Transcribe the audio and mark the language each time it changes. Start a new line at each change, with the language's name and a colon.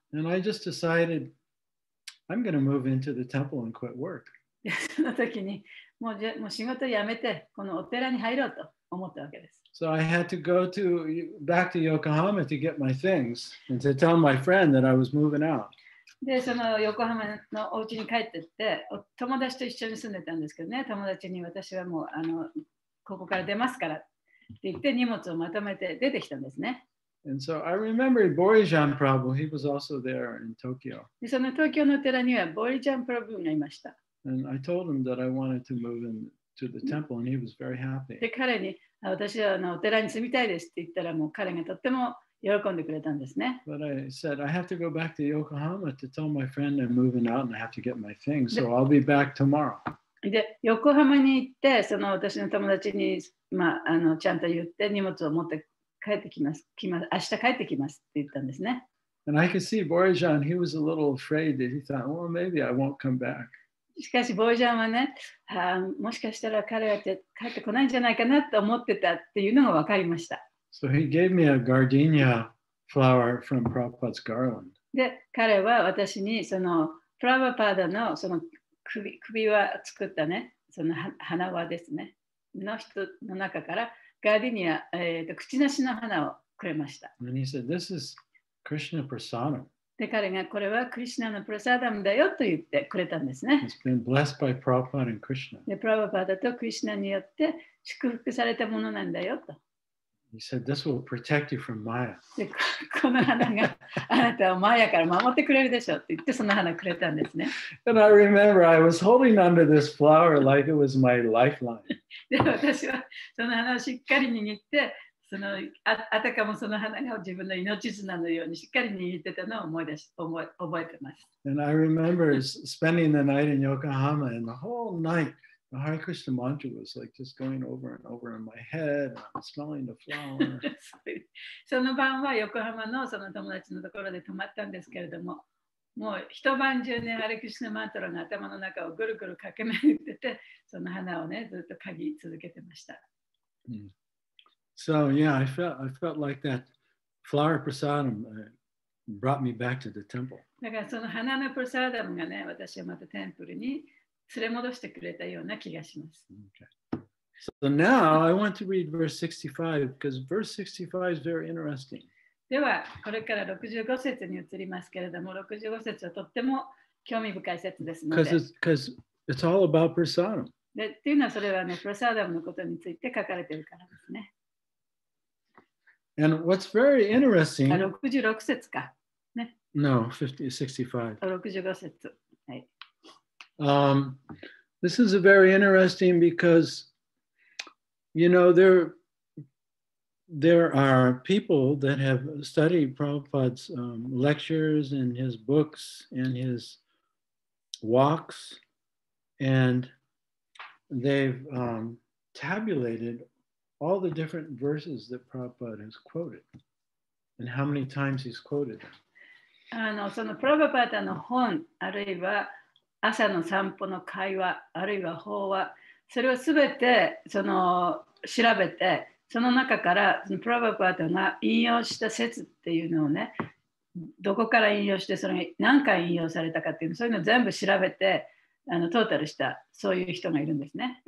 English: And I just decided I'm going to move into the temple and quit work.
Japanese: で、その時にもう仕事辞めて、このお寺に入ろうと思ったわけです。
English: So I had to go back to Yokohama to get my things and to tell my friend that I was moving out.
Japanese: で、その横浜のお家に帰ってって、友達と一緒に住んでたんですけどね、友達に私はもうここから出ますからって言って荷物をまとめて出てきたんですね。
English: And so I remember Borijan Prabhu, he was also there in Tokyo.
Japanese: で、その東京のお寺にはボリジャンプラブがいました。
English: And I told him that I wanted to move into the temple and he was very happy.
Japanese: で、彼に私はお寺に住みたいですって言ったら、もう彼がとっても喜んでくれたんですね。
English: But I said, I have to go back to Yokohama to tell my friend I'm moving out and I have to get my things. So I'll be back tomorrow.
Japanese: で、横浜に行って、その私の友達に、ちゃんと言って荷物を持って帰ってきます。明日帰ってきますって言ったんですね。
English: And I could see Borijan, he was a little afraid that he thought, well, maybe I won't come back.
Japanese: しかし、ボージャンはね、もしかしたら彼は帰ってこないんじゃないかなと思ってたっていうのが分かりました。
English: So he gave me a gardenia flower from Prabhupada's garland.
Japanese: で、彼は私にそのプラバパーダのその首輪作ったね、その花輪ですね、の人の中からガーディニア、口なしの花をくれました。
English: And he said, this is Krishna Prasadam.
Japanese: で、彼がこれはクリシュナのプラサーダムだよと言ってくれたんですね。
English: It's been blessed by Prabhupada and Krishna.
Japanese: で、プラバパーダとクリシュナによって祝福されたものなんだよと。
English: He said, this will protect you from Maya.
Japanese: で、この花があなたをマヤから守ってくれるでしょって言ってその花くれたんですね。
English: And I remember I was holding onto this flower like it was my lifeline.
Japanese: で、私はその花をしっかり握って、あたかもその花が自分の命綱のようにしっかり握ってたのを覚えてます。
English: And I remember spending the night in Yokohama, and the whole night, the Hare Krishna mantra was like just going over and over in my head, and I'm smelling the flower.
Japanese: その晩は横浜のその友達のところで泊まったんですけれども、もう一晩中ね、ハレクリシュナマントラが頭の中をぐるぐる駆け巡ってて、その花をね、ずっと嗅ぎ続けてました。
English: So yeah, I felt like that flower prasadam brought me back to the temple.
Japanese: だからその花のプラサーダムがね、私をまたテンプルに連れ戻してくれたような気がします。
English: Okay. So now I want to read verse 65 because verse 65 is very interesting.
Japanese: では、これから65節に移りますけれども、65節はとっても興味深い節ですので。
English: Because it's all about prasadam.
Japanese: でっていうのはそれはね、プラサーダムのことについて書かれているからですね。
English: And what's very interesting.
Japanese: 66節か。ね。
English: No, 65.
Japanese: 65節。はい。
English: This is very interesting because, you know, there are people that have studied Prabhupada's lectures and his books and his walks, and they've tabulated all the different verses that Prabhupada has quoted and how many times he's quoted them.
Japanese: そのプラバパーダの本、あるいは朝の散歩の会話、あるいは法話、それをすべて調べて、その中からそのプラバパーダが引用した説っていうのをね、どこから引用して、それが何回引用されたかっていうの、そういうのを全部調べて、トータルしたそういう人がいるんですね。